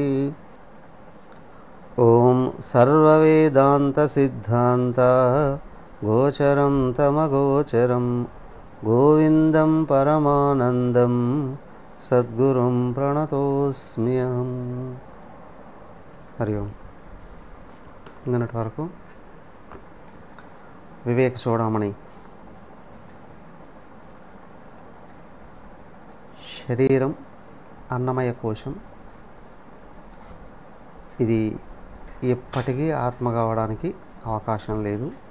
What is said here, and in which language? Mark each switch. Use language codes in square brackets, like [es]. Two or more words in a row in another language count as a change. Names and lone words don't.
[sa] ओम सर्ववेदांत सिद्धांत गोचरं तमगोचरं गोविंदं परमानंदं सद्गुरुं प्रणतोस्म्यहं। हरि ओम। [te] నిన్నటి వరకు వివేక చూడమని శరీరం అన్నమయ కోశం, ఇది ఎప్పటికీ ఆత్మ కావడానికి అవకాశం లేదు.